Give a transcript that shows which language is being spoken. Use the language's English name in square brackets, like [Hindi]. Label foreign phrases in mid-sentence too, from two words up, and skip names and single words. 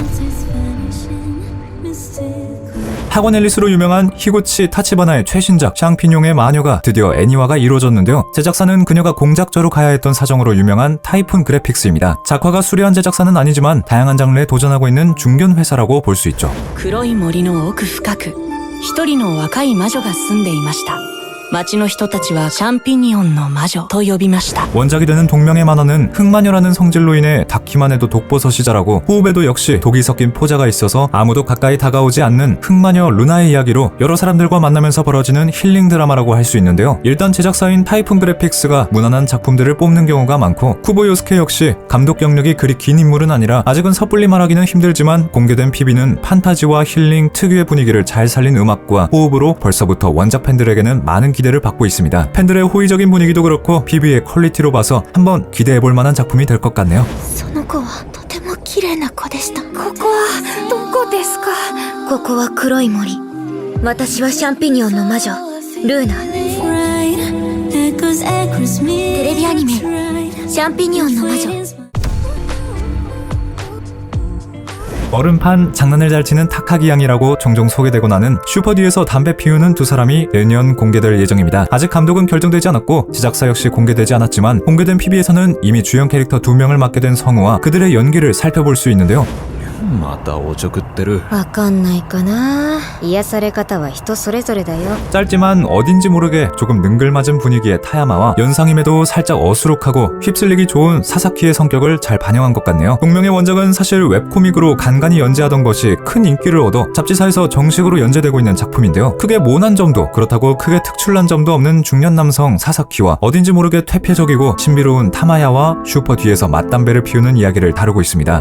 [Korean] 학원 앨리스로 유명한 히구치 타치바나의 최신작 샹피뇽의 마녀가 드디어 애니화가 이루어졌는데요. 제작사는 그녀가 공작저로 가야 했던 사정으로 유명한 타이푼 그래픽스입니다. 작화가 수려한 제작사는 아니지만 다양한 장르에 도전하고 있는 중견 회사라고 볼 수 있죠. [Japanese] 黒い森の奥深く、一人の若い魔女が住んでいました。町の人たちはシャンピニオンの魔女と呼びました。 [Korean] 원작이 되는 동명의 만화는 흑마녀라는 성질로 인해 닿기만 해도 독버섯이 자라고 호흡에도 역시 독이 섞인 포자가 있어서 아무도 가까이 다가오지 않는 흑마녀 루나의 이야기로 여러 사람들과 만나면서 벌어지는 힐링 드라마라고 할 수 있는데요. 일단 제작사인 타이푼 그래픽스가 무난한 작품들을 뽑는 경우가 많고 쿠보 요스케 역시 감독 경력이 그리 긴 인물은 아니라 아직은 섣불리 말하기는 힘들지만 공개된 PB는 판타지와 힐링 특유의 분위기를 잘 살린 음악과 호흡으로 벌써부터 원작 팬들에게는 많은 기대를 받고 있습니다. 팬들의 호의적인 분위기도 그렇고 PB의 퀄리티로 봐서 한번 기대해볼 만한 작품이 될 것 같네요. [Japanese] その子はとても綺麗な子でした。ここはどこですか？ここは黒い森。私はシャンピニオンの魔女ルーナ。テレビアニメシャンピニオンの魔女。 [Korean] 얼음판 장난을 잘 치는 타카기 양이라고 종종 소개되고 나는 슈퍼듀에서 담배 피우는 두 사람이 내년 공개될 예정입니다. 아직 감독은 결정되지 않았고 제작사 역시 공개되지 않았지만 공개된 PB에서는 이미 주연 캐릭터 2명을 맡게 된 성우와 그들의 연기를 살펴볼 수 있는데요. [Japanese] またおちょくってる。わかんないかな。癒され方は人それぞれだよ。 [Korean] 짧지만 어딘지 모르게 조금 능글맞은 분위기의 타야마와 연상임에도 살짝 어수룩하고 휩쓸리기 좋은 사사키의 성격을 잘 반영한 것 같네요. 동명의 원작은 사실 웹코믹으로 간간히 연재하던 것이 큰 인기를 얻어 잡지사에서 정식으로 연재되고 있는 작품인데요. 크게 모난 점도 그렇다고 크게 특출난 점도 없는 중년 남성 사사키와 어딘지 모르게 퇴폐적이고 신비로운 타마야와 슈퍼 뒤에서 맞담배를 피우는 이야기를 다루고 있습니다.